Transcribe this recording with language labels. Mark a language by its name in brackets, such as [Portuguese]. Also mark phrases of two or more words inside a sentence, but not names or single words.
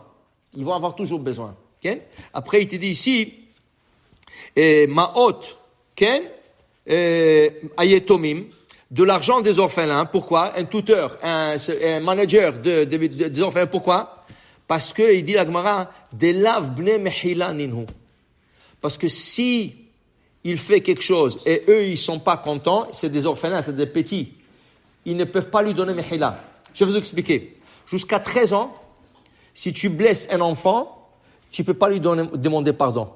[French] Ils vont avoir toujours besoin. Après, il te dit ici, [Hebrew] מעות היתומים, [French] de l'argent des orphelins. Pourquoi? Un tuteur, un manager des orphelins. Pourquoi? Parce que, il dit la Gemara, des [Aramaic] לאו בני מחילה נינהו. [French] Parce que si il fait quelque chose et eux, ils sont pas contents, c'est des orphelins, c'est des petits. Ils ne peuvent pas lui donner mechila. Je vais vous expliquer. Jusqu'à 13 ans, si tu blesses un enfant, tu peux pas lui demander pardon.